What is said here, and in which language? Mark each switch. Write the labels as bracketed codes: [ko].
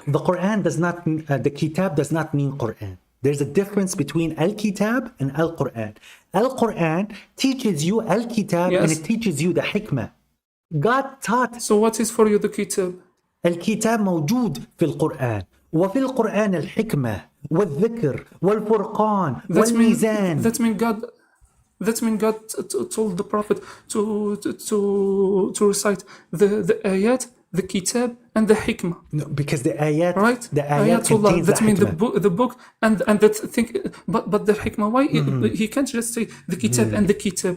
[en] The Quran does not the kitab does not mean Quran. There's a difference between al-kitab and al-Quran. Al-Quran teaches you al-kitab and it teaches you the hikmah. God taught. So what is for you the kitab? [ar] الكتاب موجود في القرآن وفي القرآن الحكمة والذكر والفرقان والميزان. [en] That means God told the Prophet to recite the ayat, the kitab, and the hikmah. No, because the ayat, right? The ayat contains that means the book, and that thing. But the hikmah, why he can't just say the kitab and the kitab?